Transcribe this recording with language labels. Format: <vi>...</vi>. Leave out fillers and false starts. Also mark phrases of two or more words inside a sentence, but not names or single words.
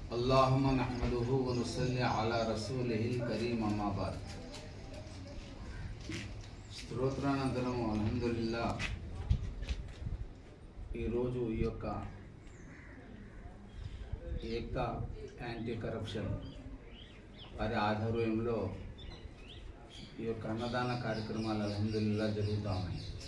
<ar>اللهم نحمده ونصلي على رسوله الكريم أما بعد.</ar> <te>స్తోత్రానంతరము అల్హమ్దులిల్లా ఈరోజు ఈ యొక్క ఏక్తా యాంటీ కరప్షన్ వారి ఆధ్వర్యంలో ఈ యొక్క అన్నదాన కార్యక్రమాలు అల్హమ్దులిల్లా జరుగుతూ ఉన్నాయి.</te>